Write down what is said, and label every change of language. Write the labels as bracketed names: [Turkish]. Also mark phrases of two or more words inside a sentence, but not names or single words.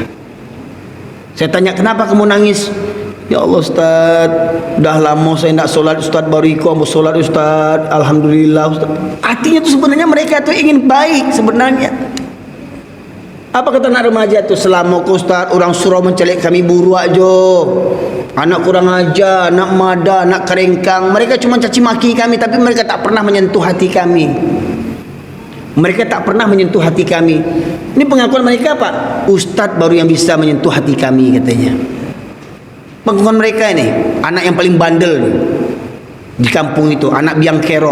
[Indonesian] Saya tanya, kenapa kamu nangis? Ya Allah Ustaz, dah lama saya tidak sholat Ustaz, baru ikut mau sholat Ustaz, Alhamdulillah Ustaz. Artinya tuh sebenarnya mereka tuh ingin baik sebenarnya. Apa kata anak remaja tuh? Selama ku Ustaz, orang suruh mencelik kami [Minangkabau] buruak jo, [Indonesian] anak kurang ajar, anak mada, anak kerengkang. Mereka cuma caci maki kami, tapi mereka tak pernah menyentuh hati kami. Mereka tak pernah menyentuh hati kami. Ini pengakuan mereka Pak. Ustaz baru yang bisa menyentuh hati kami katanya. Pengakuan mereka ini, anak yang paling bandel nih, di kampung itu, anak biang kerok.